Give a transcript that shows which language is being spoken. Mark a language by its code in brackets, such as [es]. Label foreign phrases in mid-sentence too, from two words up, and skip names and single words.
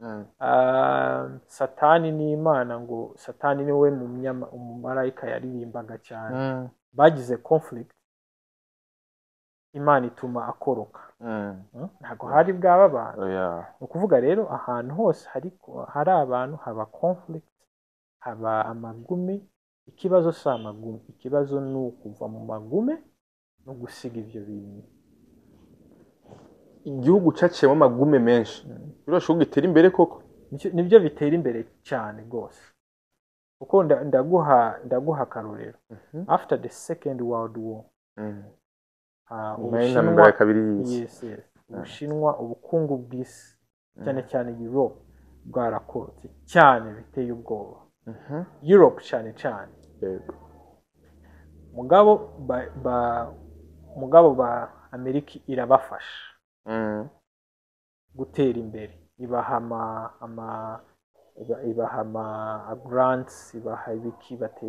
[rn] Satani n'Imana ngo Satani niwe umumarayika yaririmbaga cyane bagize conflict Imana ituma akoroka ntabwo hari bwaba abantu ni ukuvuga rero ahantu hose hari abantu haba conflict haba amagume ikibazo si amagume ikibazo ni ukuva mu magume no gusiga ibyo bintu igihugu caciyemo amagume menshi birashobora gutera imbere koko nibyo bitera imbere cyane rwose kuko ndaguha akarorero [en] after the second world war [rn] Ubushinwa ubukungu bw'isi cyane cyane Europe bwarakorotse cyane biteye ubwoba Europe cyane cyane mugabo ba Amerika irabafasha gutera imbere ibaha grants ibaha ibiki batera